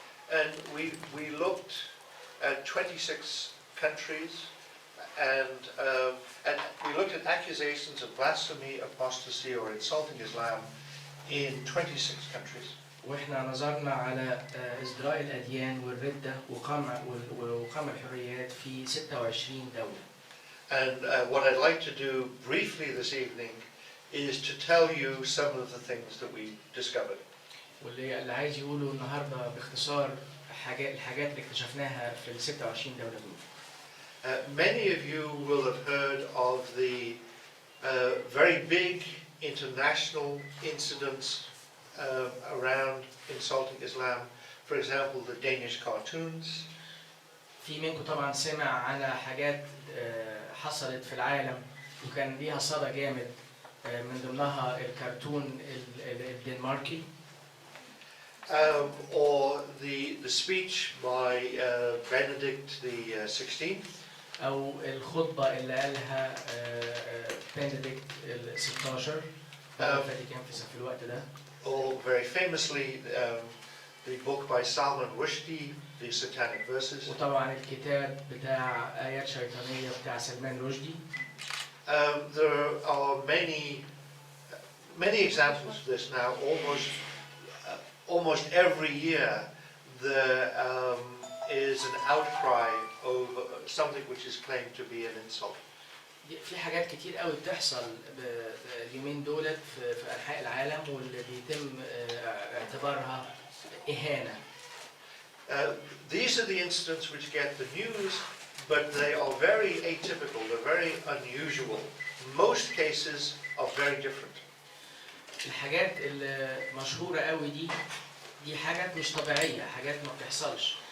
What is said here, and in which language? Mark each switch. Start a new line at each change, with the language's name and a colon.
English: And we looked at 26 countries, and we looked at accusations of blasphemy, apostasy, or insulting Islam in 26 countries.
Arabic: واحنا نظرنا على ازدراء الاديان والردة وقمع الحريات في 26 دولة.
English: And what I'd like to do briefly this evening is to tell you some of the things that we discovered.
Arabic: واللي عايز يقوله النهارده باختصار الحاجات اللي اكتشفناها في ال 26 دولة دول.
English: Many of you will have heard of the very big international incidents around insulting Islam. For example, the Danish cartoons.
Arabic: في منكم طبعا سمع عن حاجات حصلت في العالم وكان ليها صدى جامد، من ضمنها الكرتون الدنماركي.
English: Or the speech by Benedict XVI.
Arabic: أو الخطبة اللي قالها بنديكت ال16 الفاتيكان في الوقت ده.
English: Or very famously the book by Salman Rushdie, The Satanic Verses.
Arabic: وطبعا الكتاب بتاع آيات شيطانية بتاع سلمان رشدي.
English: There are many examples of this now. Almost every year there is an outcry over something which is claimed to be an insult.
Arabic: في حاجات كتير قوي بتحصل اليومين دولت في أنحاء العالم واللي بيتم اعتبارها إهانة.
English: These are the incidents which get the news, but they are very atypical, they're very unusual. Most cases are very different.
Arabic: الحاجات المشهورة قوي دي حاجات مش طبيعية، حاجات ما بتحصلش،